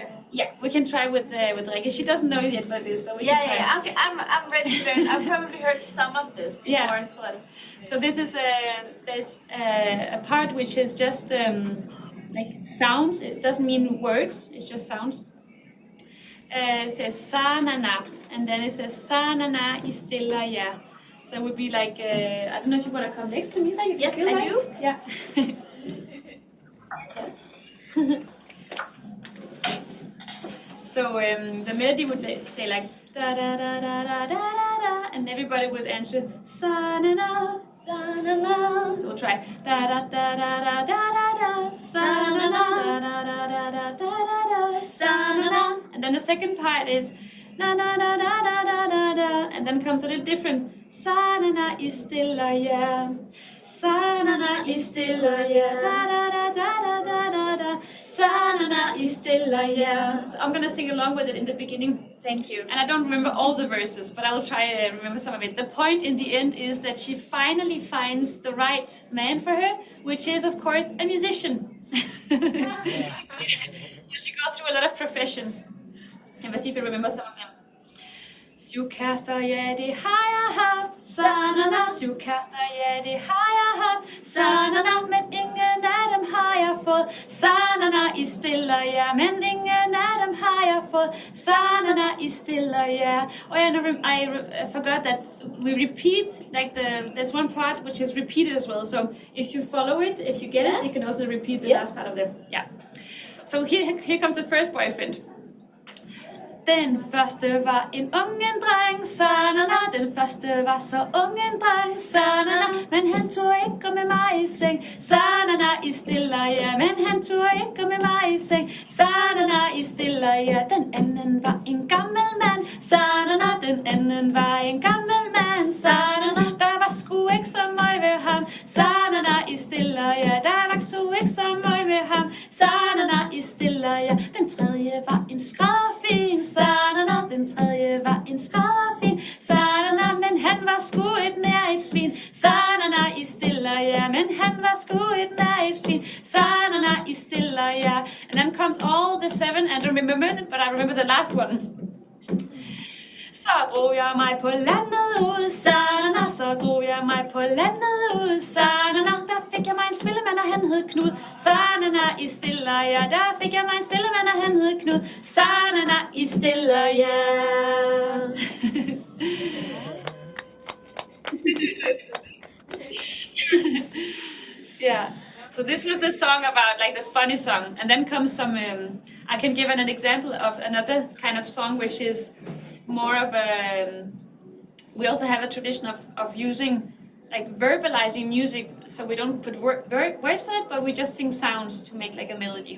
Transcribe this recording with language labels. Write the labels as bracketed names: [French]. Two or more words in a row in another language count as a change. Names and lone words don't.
[English] Yeah, we can try with Rikke. She doesn't know yet what it is, but we Yeah, can try. yeah, okay, I'm ready to learn. I've probably heard some of this before as well. So this is there's a part which is just like sounds. It doesn't mean words. It's just sounds. It says sa na na, and then it says sa na na istilla ya. So it would be like I don't know if you want to come next to me, like Yes, I do. Yeah. So the melody would say like da da da da da da da da, and everybody would answer sa na na sa na na. So we'll try da da da da da da da da sa na na da da da da da da da sa na na. And then the second part is na na na da da da da da, and then comes a little different sa na na istilla ya. Sa na na istilla ya, da da da da da da da, sa na na istilla ya. So I'm gonna sing along with it in the beginning. Thank you. And I don't remember all the verses, but I'll try to remember some of it. The point in the end is that she finally finds the right man for her, which is of course a musician. So she goes through a lot of professions. And let's see if you remember some of them. [Danish] Syvkærester, ja, det har jeg haft, sa-na-na. Syvkærester, ja, det har jeg haft, sa-na-na. Men ingen af dem har jeg fået, sa-na-na. I stiller jer, men ingen af dem har jeg fået, sa-na-na. I stiller jer. [English] Oh yeah, I forgot that we repeat, like there's one part which is repeated as well. So if you follow it, if you get it, you can also repeat the last part of it. Yeah. So here comes the first boyfriend. [Danish] Den første var en ungen dreng, sa-na-na. Den første var så ungen dreng, sa-na-na. Men han turde ikke gå med mig i seng, sa-na-na. I stiller jer, men han turde ikke gå med mig i seng, sa-na-na. I stiller jer. Den anden var en gammel mand, sa-na-na. Den anden var en gammel mand, sa-na-na. Der var sgu ikke så meget ved ham, sa-na-na. I stiller jer. Der var sgu ikke så meget ved ham, sa-na-na. I stiller jer. Den tredje var en skrædderfin, sa-na-na. Den tredje var en skrædderfin, sa-na-na. Men han var sgu et nær et svin, sa-na-na. I stiller jer. Men han var sgu et nær et svin, sa-na-na. I stiller jer. [English] And then comes all the 7, I don't remember it, but I remember the last one. [Danish] Så drog jeg mig på landet ud, sa-na-na. Så drog jeg mig på landet ud, sa-na-na. Der fik jeg mig en spillemand, og han hed Knud, sa-na-na. I stiller jer. Der fik jeg mig en spillemand, og han hed Knud, sa-na-na. I stiller jer. [English] Yeah. So this was the song about like the funny song, and then comes some. I can give an example of another kind of song, which is more of a. We also have a tradition of using like verbalizing music, so we don't put words in it, but we just sing sounds to make like a melody.